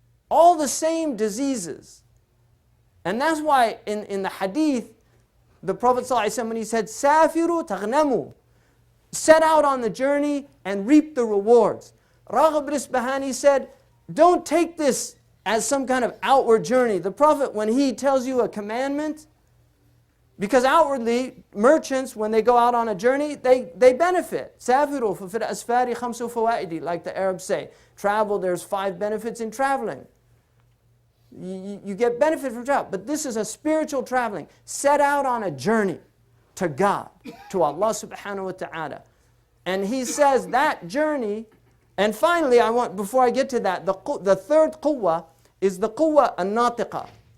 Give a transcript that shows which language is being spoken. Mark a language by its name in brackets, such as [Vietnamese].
[English] All the same diseases. And that's why in the hadith, the Prophet ﷺ, when he said, [Arabic] Safiru taghnamu, [English] set out on the journey and reap the rewards. Raghib al-Isbahani said, don't take this as some kind of outward journey. The Prophet, when he tells you a commandment, Because outwardly, merchants, when they go out on a journey, they benefit. [Arabic] سَافِرُوا فَفِي الْأَسْفَارِ خَمْسُ فَوَائِدِ, [English] like the Arabs say. Travel, there's 5 benefits in traveling. You get benefit from travel. But this is a spiritual traveling. Set out on a journey to God, to Allah subhanahu wa ta'ala. And he says that journey, and finally, before I get to that, the third quwwah is the quwwah an-natiqa.